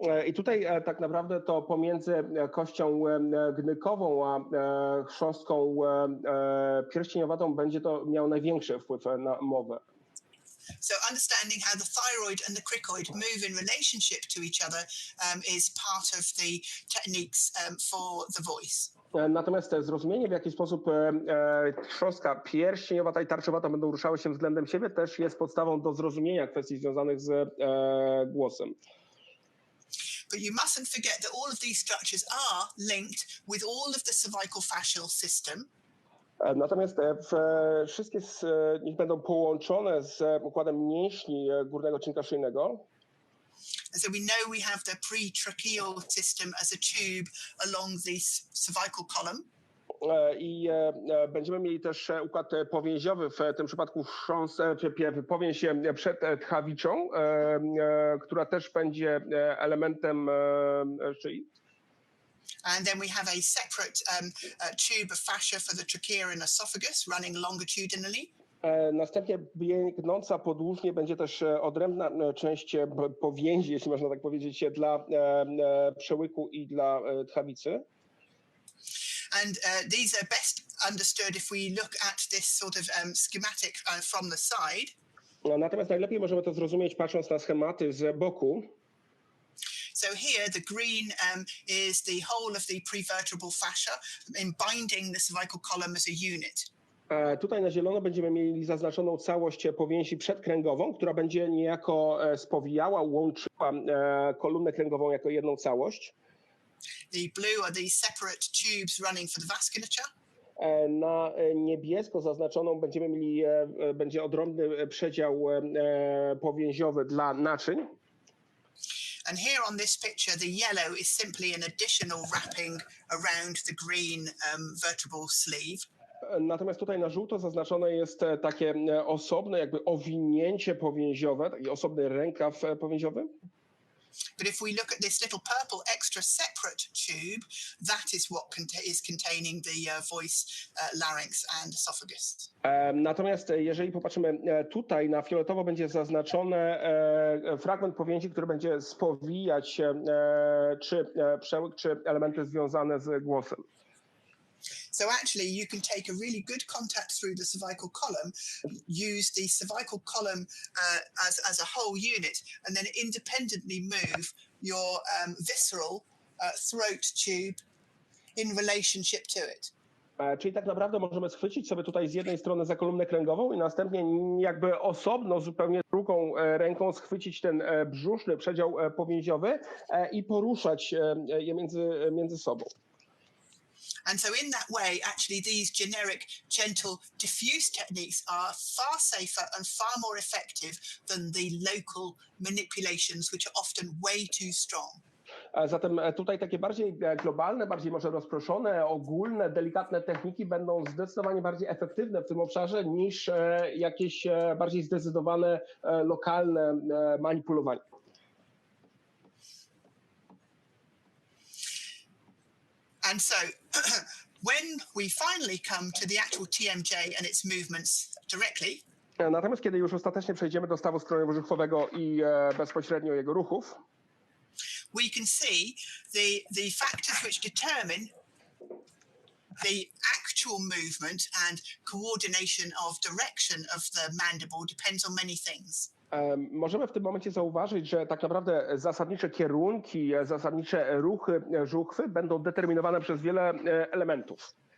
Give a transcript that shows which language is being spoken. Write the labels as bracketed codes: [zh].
[pl] I tutaj tak naprawdę to pomiędzy kością gnykową a chrząstką pierścieniowatą będzie to miało największy wpływ na mowę. [en] So understanding how the thyroid and the cricoid move in relationship to each other is part of the techniques for the voice. [pl] Natomiast zrozumienie, w jaki sposób chrząstka pierścieniowata i tarczowata będą ruszały się względem siebie, też jest podstawą do zrozumienia kwestii związanych z głosem. [en] But you mustn't forget that all of these structures are linked with all of the cervical fascial system. [pl] Natomiast wszystkie z nich będą połączone z układem mięśni górnego czynka szyjnego. [en] So we know we have the pretracheal system as a tube along the cervical column. [pl] I będziemy mieli też układ powięziowy, w tym przypadku powięź przedtchawiczą, która też będzie elementem szyi. [en] And then we have a separate tube of fascia for the trachea and esophagus running longitudinally. [pl] Następnie biegnąca podłużnie będzie też odrębna część powięzi, jeśli można tak powiedzieć, dla przełyku i dla tchawicy. [en] And these are best understood if we look at this sort of schematic from the side. [pl] Natomiast najlepiej możemy to zrozumieć patrząc na schematy z boku. [en] So here the green is the whole of the prevertebral fascia in binding the cervical column as a unit. [pl] Tutaj na zielono będziemy mieli zaznaczoną całość powięzi przedkręgową, która będzie niejako spowijała, łączyła kolumnę kręgową jako jedną całość. [en] The blue are these separate tubes running for the vasculature. [pl] Na niebiesko zaznaczoną będziemy mieli, będzie odrębny przedział powięziowy dla naczyń. [en] And here on this picture, the yellow is simply an additional wrapping around the green vertebral sleeve. [pl] Natomiast tutaj na żółto zaznaczone jest takie osobne jakby owinięcie powięziowe, taki osobny rękaw powięziowy. [en] But if we look at this little purple extra separate tube, that is what is containing the voice, larynx and esophagus. [pl] Natomiast jeżeli popatrzymy tutaj, na fioletowo będzie zaznaczone fragment powięzi, który będzie spowijać czy przełyk, czy elementy związane z głosem. [en] So actually you can take a really good contact through the cervical column, use the cervical column as a whole unit, and then independently move your visceral throat tube in relationship to it. [pl] Czyli tak naprawdę możemy schwycić sobie tutaj z jednej strony za kolumnę kręgową i następnie jakby osobno, zupełnie drugą ręką schwycić ten brzuszny przedział powięziowy i poruszać je między sobą. [en] And so in that way, actually, these generic, gentle, diffuse techniques are far safer and far more effective than the local manipulations, which are often way too strong. [pl] Zatem tutaj takie bardziej globalne, bardziej może rozproszone, ogólne, delikatne techniki będą zdecydowanie bardziej efektywne w tym obszarze niż jakieś bardziej zdecydowane, lokalne manipulowanie. [en] And so when we finally come to the actual TMJ and its movements directly, [pl] natomiast kiedy już ostatecznie przejdziemy do stawu skroniowo-żuchwowego i bezpośrednio jego ruchów, [en] we can see the factors which determine the actual movement and coordination of direction of the mandible depends on many things. [pl] Możemy w tym momencie zauważyć, że tak naprawdę zasadnicze kierunki, zasadnicze ruchy żuchwy będą determinowane przez wiele elementów.